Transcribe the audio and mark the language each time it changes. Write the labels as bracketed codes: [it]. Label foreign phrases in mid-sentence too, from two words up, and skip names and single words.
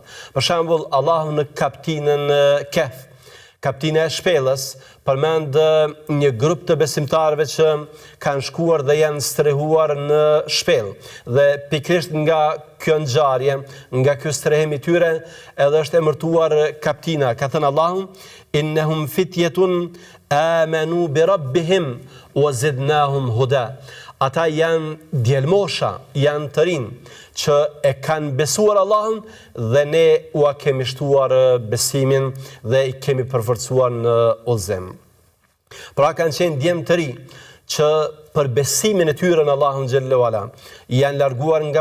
[sq] Për shembull, Allahu në kaptinën Kehf, kaptina e shpellës, përmend një grup të besimtarëve që kanë shkuar dhe janë strehuar në shpellë. Dhe pikërisht nga kjo ngjarje, nga ky strehem i tyre, edhe është emërtuar kaptina. Ka thënë Allahu: [ar] "إنهم فتية آمنوا بربهم وزدناهم هدى." [sq] Ata janë djelmosha, janë të rinë që e kanë besuar Allahun dhe ne ua kemi shtuar besimin dhe i kemi përforcuar në udhëzim. Pra kanë qenë djemë të ri që për besimin e tyre në Allahun Xhellahu Ala janë larguar nga